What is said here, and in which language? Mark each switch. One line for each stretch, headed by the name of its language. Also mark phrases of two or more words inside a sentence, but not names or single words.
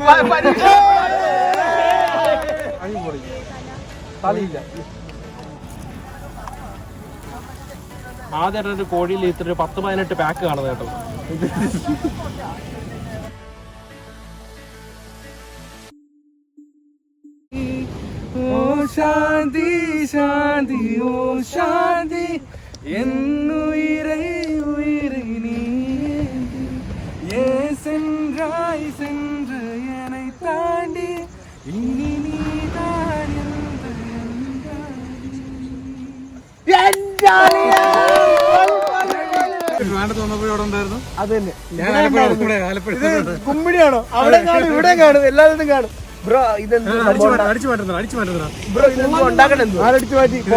Malayalam: ആദ്യമായിട്ട് കോഴിയിൽ ഇത്ര 10-18 പാക്ക് കാണുന്നത് കേട്ടോ.
Tamil: ஓ சாந்தி சாந்தி ஓ சாந்தி என்னுயிரை உயிரை நீ சென்றாய் சென்ற என்னை தாண்டி இனி நீதான்
Malayalam: കുമ്മിടിയാണോ? അവിടെ കാണും, ഇവിടെ കാണും, എല്ലായിടത്തും കാണും. ബ്രോ ഇതെന്ത് ബ്രോ ഇതെന്ത് ഉണ്ടാക്കണേ? ആരടിച്ചു മാറ്റി?